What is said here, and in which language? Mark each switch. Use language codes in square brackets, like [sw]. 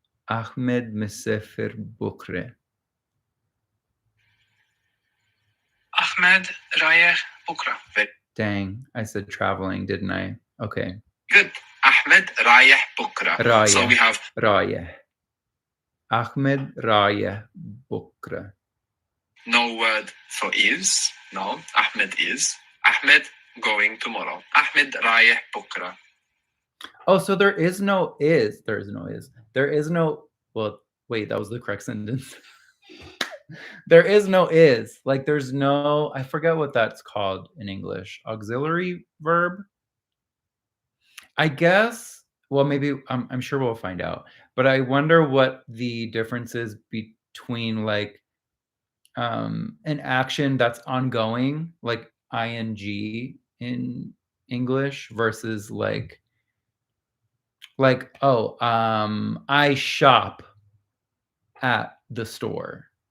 [ar] Ahmed مسافر بكرة. Ahmed رايح بكرة. [en] Dang, I said traveling, didn't I? Okay. Good. [ar] Ahmed رايح بكرة. رايح. [en] So we have [ar] رايح. Ahmed رايح بكرة. [en] No word for is. No. Ahmed is. Ahmed going tomorrow. [ar] Ahmed رايح بكرة. [en] Oh, so there is no is. There is no is. There is no. Well, wait, that was the correct sentence. There is no is. Like there's no. I forget what that's called in English. Auxiliary verb. I guess. Well, maybe I'm sure we'll find out. But I wonder what the difference is between like an action that's ongoing, like ing in English, versus like I shop at the store.